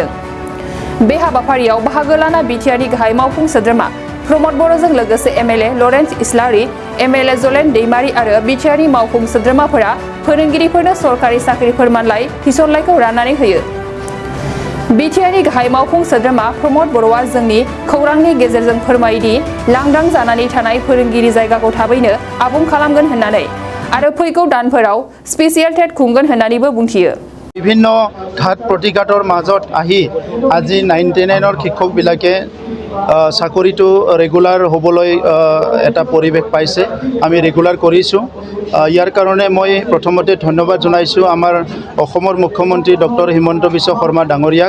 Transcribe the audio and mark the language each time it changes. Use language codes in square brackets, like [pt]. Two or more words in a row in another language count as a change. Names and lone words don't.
[brx] बे हाबाफारियाव बाहागो लाना BTRनि गाहाय मावफुं सोद्रोमा प्रमद बर'जों लोगोसे MLA लरेन्स इस्लारि, MLA जलेन दैमारि आरो BTRनि मावफुं सोद्रोमाफोरा फोरोंगिरिफोरनो सरकारि साख्रि फोरमानलाइ थिसनलाइखौ राननानै होयो। BTRनि गाहाय मावफुं सोद्रोमा प्रमद बर'आ जोंनि खौरांनि गेजेरजों फोरमायदि लांदां जानानै थानाय फोरोंगिरि जायगाखौ थाबैनो आबुं खालामगोन होननानै आरो फैगौ दानफोराव [en] special TET [brx] खुंगोन होननानैबो बुंथियो। [as] বিভিন্ন ঘাট প্ৰতিঘাতৰ মাজত আহি আজি 99ৰ শিক্ষকবিলাকে চাকৰিটো ৰেগুলাৰ হ'বলৈ এটা পৰিৱেশ পাইছে। আমি ৰেগুলাৰ কৰিছোঁ। ইয়াৰ কাৰণে মই প্ৰথমতে ধন্যবাদ জনাইছোঁ আমাৰ অসমৰ মুখ্যমন্ত্ৰী ডক্টৰ হিমন্ত বিশ্ব শৰ্মা ডাঙৰীয়াক।